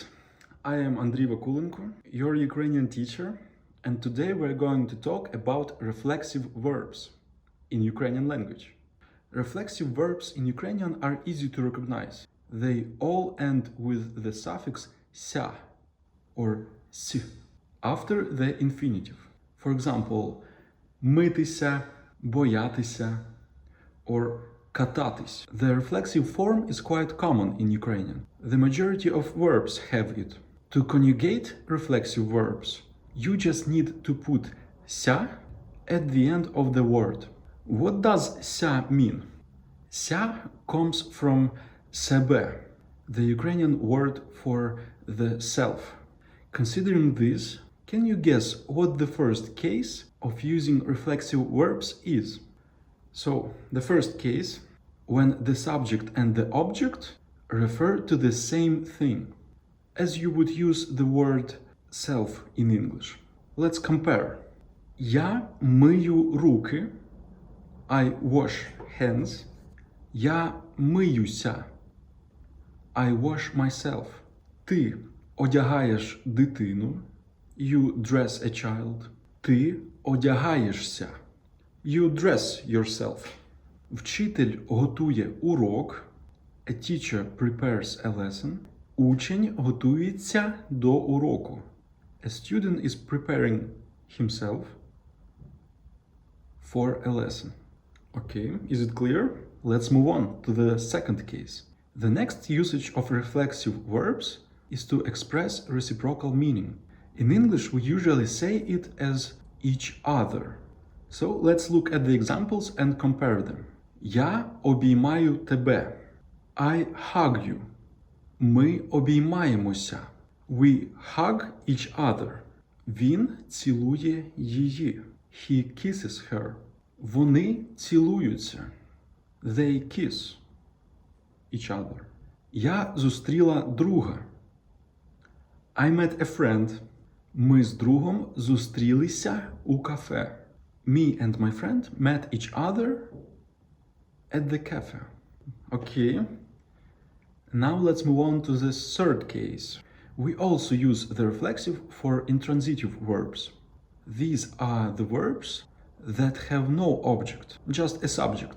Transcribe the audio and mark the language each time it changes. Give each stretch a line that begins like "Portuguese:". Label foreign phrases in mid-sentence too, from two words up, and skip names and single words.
English: I am Andriy Vakulenko, your Ukrainian teacher, and today we're going to talk about reflexive verbs in Ukrainian language. Reflexive verbs in Ukrainian are easy to recognize. They all end with the suffix ся or с after the infinitive. For example,
Ukrainian: митися, боятися, or кататись.
English: The reflexive form is quite common in Ukrainian. The majority of verbs have it. To conjugate reflexive verbs, you just need to put ся at the end of the word. What does ся mean? Ся comes from себе, the Ukrainian word for the self. Considering this, can you guess what the first case of using reflexive verbs is? So, the first case, when the subject and the object refer to the same thing, as you would use the word self in English. Let's compare.
Ukrainian: Я мию руки,
English: I wash hands.
Ukrainian: Я миюся,
English: I wash myself.
Ukrainian: Ти одягаєш дитину,
English: you dress a child.
Ukrainian: Ти одягаєшся,
English: you dress yourself.
Ukrainian: Вчитель готує урок,
English: a teacher prepares a lesson.
Ukrainian: Учень готується до уроку,
English: a student is preparing himself for a lesson. Okay, is it clear? Let's move on to the second case. The next usage of reflexive verbs is to express reciprocal meaning. In English, we usually say it as each other. So let's look at the examples and compare them.
Ukrainian: Я обіймаю тебе.
English: I hug you.
Ukrainian: Ми обіймаємося.
English: We hug each other.
Ukrainian: Він цілує її.
English: He kisses her.
Ukrainian: Вони цілуються.
English: They kiss each other.
Ukrainian: Я зустріла друга.
English: I met a friend.
Ukrainian: Ми з другом зустрілися у кафе.
English: Me and my friend met each other at the cafe. Okay. Now let's move on to the third case. We also use the reflexive for intransitive verbs. These are the verbs that have no object, just a subject.